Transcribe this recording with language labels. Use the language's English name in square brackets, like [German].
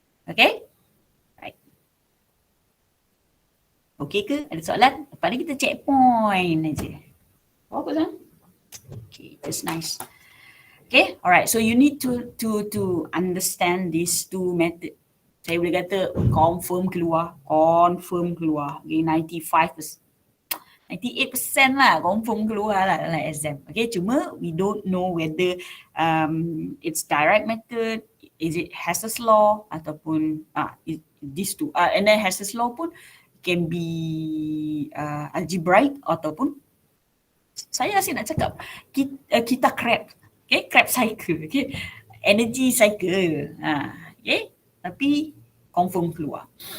[English] Okay? Right. [Malay] Okay ke? Ada soalan? Lepas ni kita checkpoint aja. Apa kan? Okay, that's nice. Okay, alright. [English] So you need to understand these two method. [Malay] Saya boleh kata confirm keluar. Okay, 98% lah confirm keluar lah dalam exam. [English] Okay, cuma we don't know whether it's direct method, is it Hess'S law ataupun these two. [Malay] And then Hess'S law pun [English] can be algebraic [Malay] ataupun saya asyik nak cakap kita Krebs, okay, Krebs cycle, okay, energy cycle, okay, tapi confirm keluar.